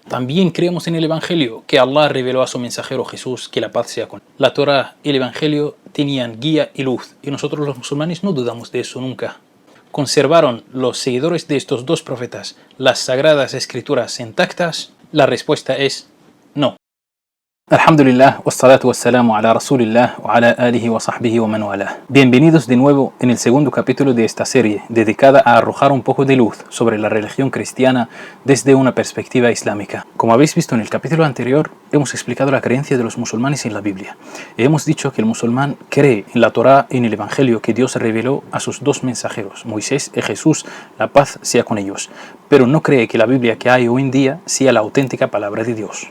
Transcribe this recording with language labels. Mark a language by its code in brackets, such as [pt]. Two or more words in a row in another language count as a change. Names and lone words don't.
[es] También creemos en el Evangelio que Allah reveló a su mensajero Jesús, que la paz sea con él. La Torá y el Evangelio tenían guía y luz, y nosotros los musulmanes no dudamos de eso nunca. ¿Conservaron los seguidores de estos dos profetas las sagradas escrituras intactas? La respuesta es no. [ar] الحمد لله والصلاة والسلام على رسول الله وعلى آله وصحبه ومن والاه. [es] Bienvenidos de nuevo en el segundo capítulo de esta serie, dedicada a arrojar un poco de luz sobre la religión cristiana desde una perspectiva islámica. Como habéis visto en el capítulo anterior, hemos explicado la creencia de los musulmanes en la Biblia. Y hemos dicho que el musulmán cree en la Torá y en el Evangelio que Dios reveló a sus dos mensajeros, Moisés y Jesús, la paz sea con ellos, pero no cree que la Biblia que hay hoy en día sea la auténtica palabra de Dios.